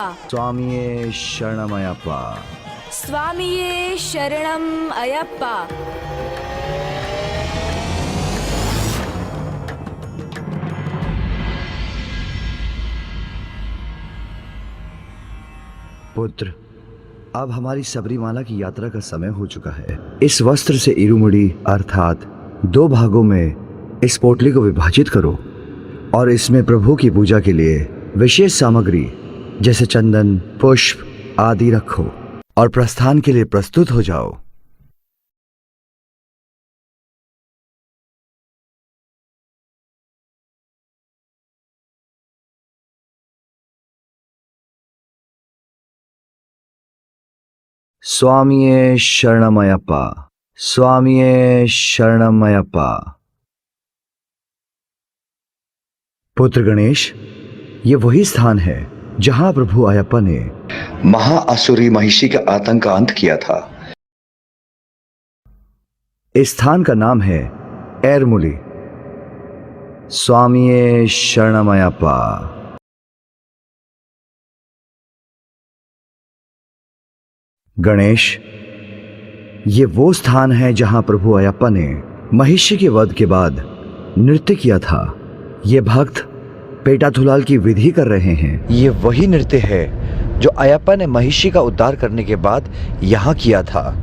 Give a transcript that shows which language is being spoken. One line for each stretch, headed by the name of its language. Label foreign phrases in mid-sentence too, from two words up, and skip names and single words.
Malayalam: സ്വാമിയേ ശരണം അയ്യപ്പാ, സ്വാമിയേ ശരണം അയ്യപ്പാ।
Hindi: पुत्र, अब हमारी सबरीमाला की यात्रा का समय हो चुका है। इस वस्त्र से इरुमुड़ी अर्थात 2 भागों में इस पोटली को विभाजित करो और इसमें प्रभु की पूजा के लिए विशेष सामग्री जैसे चंदन, पुष्प आदि रखो और प्रस्थान के लिए प्रस्तुत हो जाओ।
Malayalam: സ്വാമിയേ ശരണം അയ്യപ്പാ, സ്വാമിയേ ശരണം അയ്യപ്പാ।
Hindi: पुत्र गणेश, ये वही स्थान है जहां प्रभु अयप्पा ने महाअसुरी महिषी का आतंक का अंत किया था। इस स्थान का नाम है एरमुली।
Malayalam: സ്വാമിയേ ശരണം അയ്യപ്പാ।
Hindi: गणेश, ये वो स्थान है जहां प्रभु अयप्पा ने महिषी के वध के बाद नृत्य किया था। ये भक्त पेटाथुलाल की विधि कर रहे हैं। ये वही नृत्य है जो अयप्पा ने महिषी का उद्धार करने के बाद यहां किया था।